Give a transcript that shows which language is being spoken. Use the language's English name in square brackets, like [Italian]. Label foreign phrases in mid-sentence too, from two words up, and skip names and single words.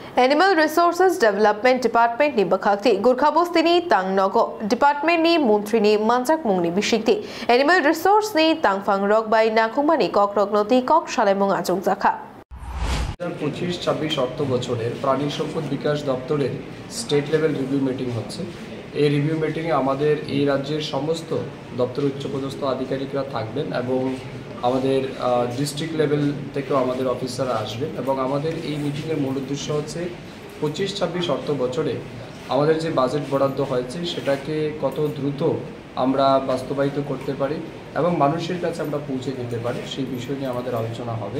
[English] Animal Resources Development Department [Kok Borok] ni bakhakti Gurkhabos ni tang nogo Department ni Muntri ni Manjak mungni bisikti [English] Animal Resource [Kok Borok] ni tang fang rok by Nakumani kok rok noti kok shalemung ajung zakha [Bangla] 25-26 অর্থ বছরের প্রাণী সম্পদ বিকাশ দপ্তরের [English] state level review meeting [Bangla] হচ্ছে। এই রিভিউ মিটিংয়ে আমাদের এই রাজ্যের সমস্ত দপ্তরের উচ্চপদস্থ আধিকারিকরা থাকবেন এবং আমাদের [English] district level [Bangla] থেকেও আমাদের অফিসাররা আসবেন এবং আমাদের এই মিটিংয়ের মূল উদ্দেশ্য হচ্ছে 25-26 অর্থ বছরে আমাদের যে বাজেট বরাদ্দ হয়েছে সেটাকে কত দ্রুত আমরা বাস্তবায়িত করতে পারি এবং মানুষের কাছে আমরা পৌঁছে দিতে পারি সেই বিষয় নিয়ে আমাদের আলোচনা হবে।